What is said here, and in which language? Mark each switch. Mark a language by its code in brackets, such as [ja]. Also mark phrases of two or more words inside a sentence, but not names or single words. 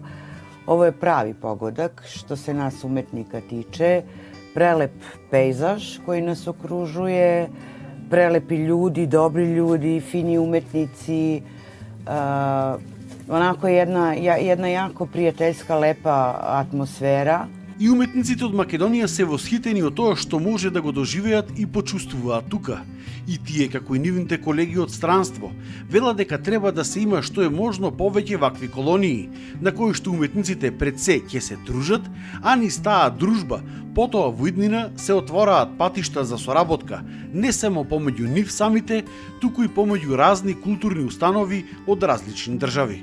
[sr] Ovo je pravi pogodak što se nas umetnika tiče. Prelep pejzaž koji nas okružuje, prelepi ljudi, dobri ljudi, fini umetnici. Onako jedna jako prijateljska, lepa atmosfera. [mk] И уметниците од Македонија се восхитени од тоа што може да го доживеат и почувствуваат тука. И тие, како и нивните колеги од странство, велат дека треба да се има што е можно повеќе вакви колонии, на кои што уметниците пред се ќе се дружат, а низ таа дружба, потоа во иднина се отвораат патишта за соработка, не само помеѓу нив самите, туку и помеѓу разни културни установи од различни држави.